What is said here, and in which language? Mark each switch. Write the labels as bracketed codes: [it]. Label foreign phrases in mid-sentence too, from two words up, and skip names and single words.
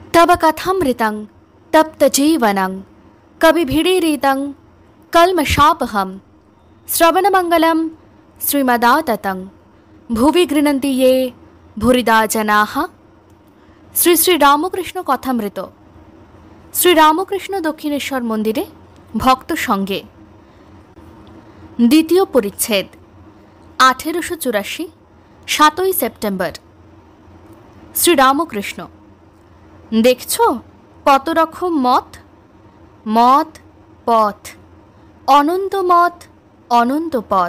[sa] तव कथामृतं तप्तजीवनं कविभिरीरितं कल्मषापहं श्रवणमङ्गलं श्रीमदाततं भुवि गृह्णन्ति ये भूरिदा जनाः। [bn] শ্রী শ্রী রামকৃষ্ণ কথামৃত। শ্রী রামকৃষ্ণ দক্ষিণেশ্বর মন্দিরে ভক্ত সঙ্গে দ্বিতীয় পরিচ্ছেদ 1884 7ই সেপ্টেম্বর। শ্রী রামকৃষ্ণ, দেখছ কত রকম মত, মত পথ, অনন্ত মত অনন্ত পথ।